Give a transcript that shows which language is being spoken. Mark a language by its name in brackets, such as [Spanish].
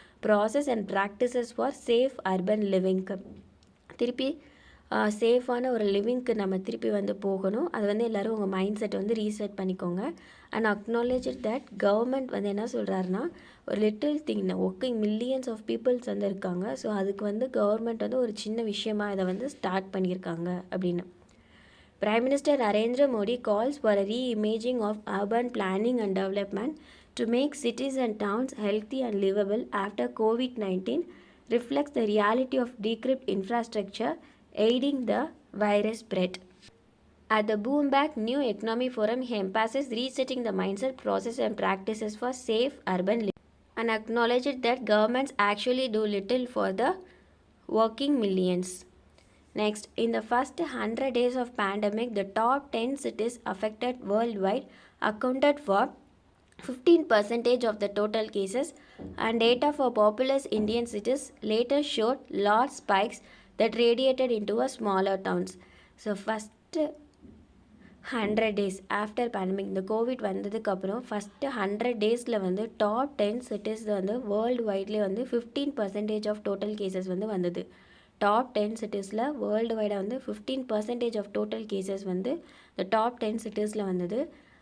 [English] process and practices for safe urban [Tamil] லிவிங்க்கு திருப்பி சேஃபான ஒரு லிவிங்க்கு நம்ம திருப்பி வந்து போகணும். அது வந்து எல்லோரும் உங்கள் மைண்ட் செட்டை வந்து ரீசெட் பண்ணிக்கோங்க. அண்ட் அக்னாலேஜ் தட் கவர்மெண்ட் வந்து என்ன சொல்கிறாருன்னா, ஒரு little thing working millions of peoples வந்து இருக்காங்க. ஸோ அதுக்கு வந்து கவர்மெண்ட் வந்து ஒரு சின்ன விஷயமாக இதை வந்து ஸ்டார்ட் பண்ணியிருக்காங்க அப்படின்னு. [English] Prime Minister Narendra Modi calls for a re-imaging of urban planning and development to make cities and towns healthy and livable after COVID-19 reflects the reality of decrepit infrastructure aiding the virus spread. At the Bloomberg New Economy Forum, he emphasized resetting the mindset, process and practices for safe urban living and acknowledged that governments actually do little for the working millions. Next, in the first 100 days of pandemic, the top 10 cities affected worldwide accounted for 15% of the total cases, and data for populous Indian cities later showed large spikes that radiated into a smaller towns. So first 100 days after pandemic, [Tamil] இந்த Covid வந்ததுக்கப்புறம் first 100 டேஸில் வந்து top 10 cities வந்து world வைட்லேயே வந்து 15% of total cases வந்து வந்தது. Top 10 சிட்டிஸில் world வைடாக வந்து 15% of total cases வந்து இந்த டாப் 10 சிட்டிஸில் வந்தது.